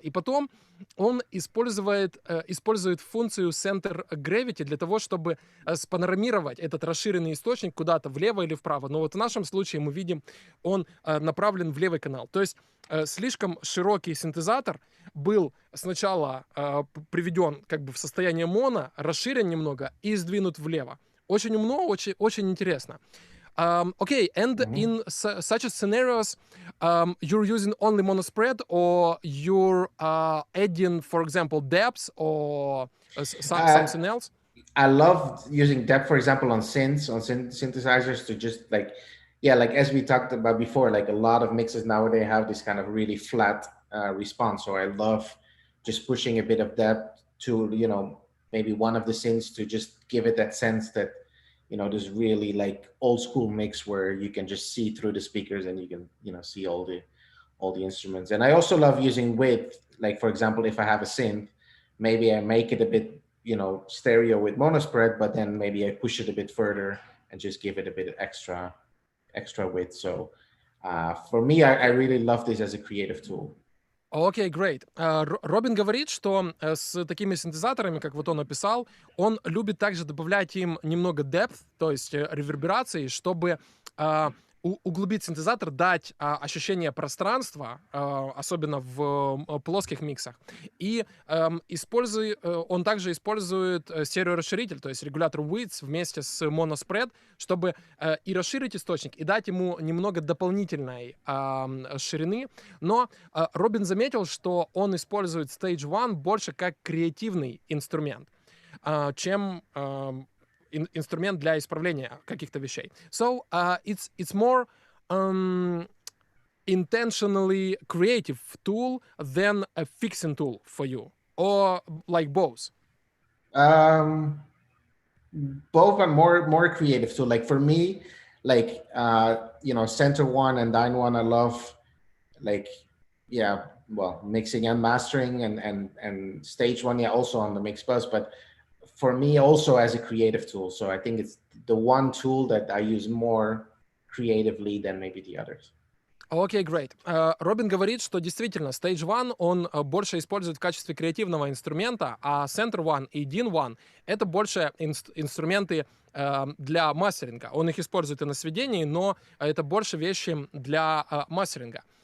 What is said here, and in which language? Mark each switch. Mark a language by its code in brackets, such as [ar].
[ru] И потом он использует функцию Center Gravity для того, чтобы спанорамировать этот расширенный источник куда-то влево или вправо. Но вот в нашем случае мы видим, он направлен в левый канал. То есть слишком широкий синтезатор был сначала приведен как бы в состояние моно, расширен немного и сдвинут влево. Очень умно, очень интересно. [en] Okay, and in such a scenarios, you're using only monospread, or you're adding, for example, depths or something else? I love using depth, for example, on synthesizers to just like, yeah, like as we talked about before, like a lot of mixes nowadays have this kind of really flat response. So I love just pushing a bit of depth to, you know, maybe one of the synths to just give it that sense that, you know, this really like old school mix where you can just see through the speakers and you can, you know, see all the instruments. And I also love using width. Like, for example, if I have a synth, maybe I make it a bit, you know, stereo with monospread, but then maybe I push it a bit further and just give it a bit extra width. So for me, I really love this as a creative tool. [ru] Окей, [en] great. [ru] Робин говорит, что с такими синтезаторами, как вот он описал, он любит также добавлять им немного depth, то есть реверберации, чтобы углубить синтезатор, дать ощущение пространства, особенно в плоских миксах. И он также использует стереорасширитель, то есть регулятор width вместе с monospread, чтобы и расширить источник, и дать ему немного дополнительной ширины. Но Робин заметил, что он использует Stage One больше как креативный инструмент, чем инструмент для исправления каких-то вещей. [en] So it's more intentionally creative tool than a fixing tool for you, or like both? Both are more creative. So like for me, like you know, Center One and Dyn One, I love, like, yeah, well, mixing and mastering, and Stage One, yeah, also on the mix bus, but for me also as a creative tool. So I think it's the one tool that I use more creatively than maybe the others. [ru] Окей, [en] great. [ru] Робин говорит, что действительно Stage One он больше использует в качестве креативного инструмента, а Center One и Dyn One это больше инструменты для мастеринга. Он их использует и на сведении, но это больше вещи для мастеринга.